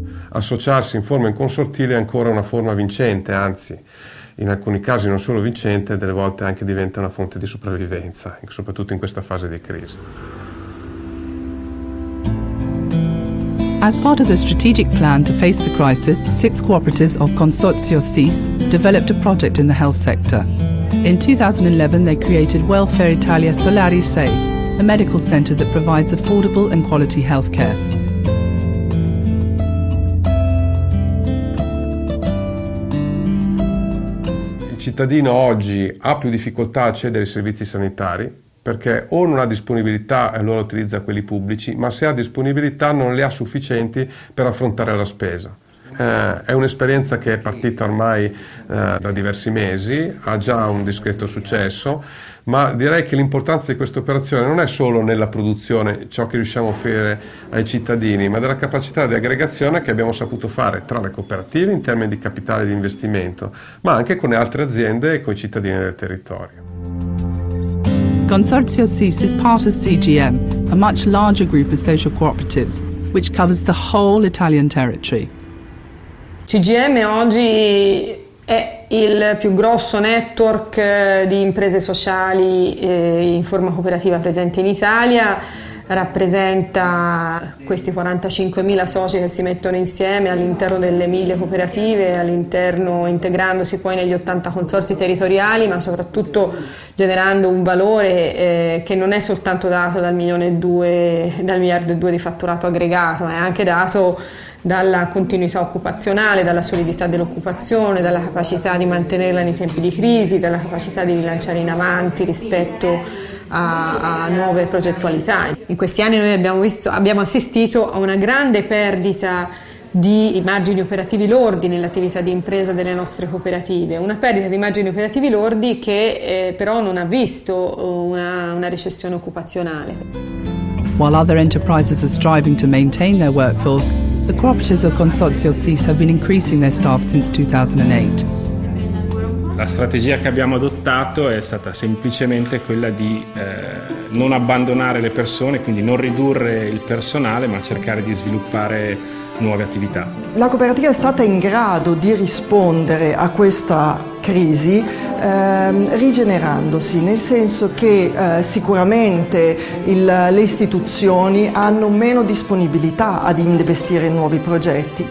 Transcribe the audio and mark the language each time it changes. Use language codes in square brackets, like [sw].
[it] Associarsi in forma consortile è ancora una forma vincente, anzi in alcuni casi non solo vincente, delle volte anche diventa una fonte di sopravvivenza, soprattutto in questa fase di crisi. [en] As part of the strategic plan to face the crisis, 6 cooperatives of Consorzio SIS developed a project in the health sector. In 2011 they created Welfare Italia Solari 6, a medical centre that provides affordable and quality healthcare. [it] Il cittadino oggi ha più difficoltà a accedere ai servizi sanitari perché o non ha disponibilità e allora utilizza quelli pubblici, ma se ha disponibilità non le ha sufficienti per affrontare la spesa. è un'esperienza che è partita ormai da diversi mesi, ha già un discreto successo, ma direi che l'importanza di questa operazione non è solo nella produzione, ciò che riusciamo a offrire ai cittadini, ma della capacità di aggregazione che abbiamo saputo fare tra le cooperative in termini di capitale di investimento, ma anche con le altre aziende e con i cittadini del territorio. [en] Consorzio SIS is part of CGM, a much larger group of social cooperatives, which covers the whole Italian territory. [it] CGM oggi è il più grosso network di imprese sociali in forma cooperativa presente in Italia, rappresenta questi 45.000 soci che si mettono insieme all'interno delle 1.000 cooperative, all'interno integrandosi poi negli 80 consorzi territoriali, ma soprattutto generando un valore che non è soltanto dato dal 1,2 miliardi di fatturato aggregato, ma è anche dato dalla continuità occupazionale, dalla solidità dell'occupazione, dalla capacità di mantenerla nei tempi di crisi, dalla capacità di rilanciare in avanti rispetto a nuove progettualità. In questi anni noi abbiamo assistito a una grande perdita di margini operativi lordi nell'attività di impresa delle nostre cooperative, una perdita di margini operativi lordi che però non ha visto una recessione occupazionale. [en] While other enterprises are striving to maintain their workforce, the cooperatives of Consorzio SIS have been increasing their staff since 2008. [it] La strategia che abbiamo adottato è stata semplicemente quella di non abbandonare le persone, quindi non ridurre il personale, ma cercare di sviluppare nuove attività. La cooperativa è stata in grado di rispondere a questa crisi rigenerandosi, nel senso che sicuramente le istituzioni hanno meno disponibilità ad investire in nuovi progetti.